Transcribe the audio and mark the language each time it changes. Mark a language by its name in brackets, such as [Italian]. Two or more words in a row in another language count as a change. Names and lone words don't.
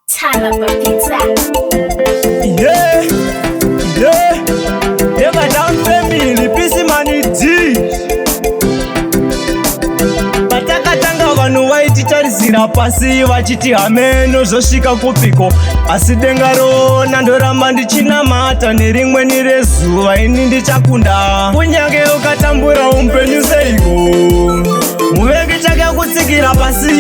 [English] Tsara pa pizza. Yeah, yeah. Never down family, Peace Money D. [Shona] Patakatanga vanhu vaititarisira pasi vachiti hameno zvosvika kupiko. Asi denga rona ndoramba ndichinamata nerimweni rezuva ini ndichakunda. Kunyange ukatambura upenyu seiko, muvengi chake kutsikira pasi.